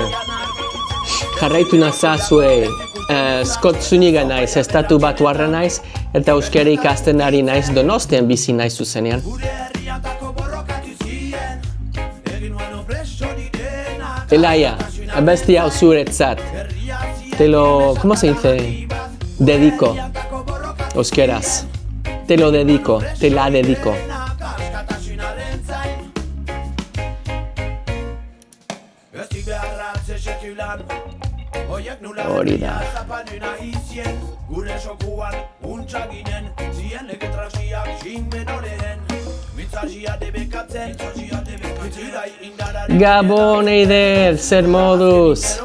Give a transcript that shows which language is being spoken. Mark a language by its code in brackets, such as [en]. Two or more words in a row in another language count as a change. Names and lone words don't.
[eu] Jarraitu nazazue. Scott Zuniga naiz, Estatu Batuarra naiz, eta euskara ikasten ari naiz, Donostian bizi naiz zuzenean. Elaia, abesti hau zuretzat. [es] Te lo, ¿cómo se dice? Dedico. [eu] Euskeraz. [es] Te lo dedico, te la dedico. [eu] Hori da. Gabon Eider, zer moduz?